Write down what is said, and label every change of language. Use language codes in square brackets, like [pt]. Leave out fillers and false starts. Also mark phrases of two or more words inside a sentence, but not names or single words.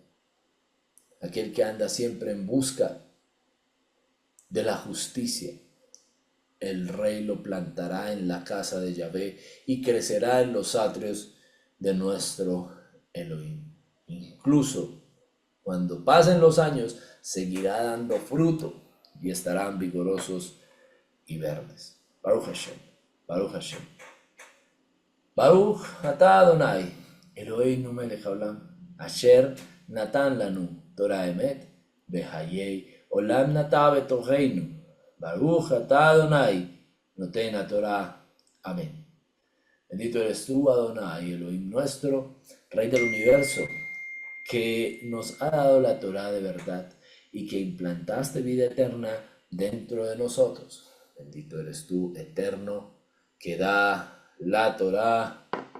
[es] Aquel que anda siempre en busca de la justicia, el rey lo plantará en la casa de Yahvé y crecerá en los atrios de nuestro Elohim. Incluso cuando pasen los años, seguirá dando fruto y estarán vigorosos y verdes. [he] ברוך השם, ברוך השם. ברוך אתה אדני, אלהינו מלך העולם, אשר נתן לנו תורה אמת, בחיי עולם נטע בתוכנו. ברוך אתה אדני, נותן תורה. [es] Amén. Bendito eres tú, Adonai, Elohim nuestro, Rey del universo, que nos ha dado la Torah de verdad y que implantaste vida eterna dentro de nosotros. Bendito eres tú, eterno, que da la Torah.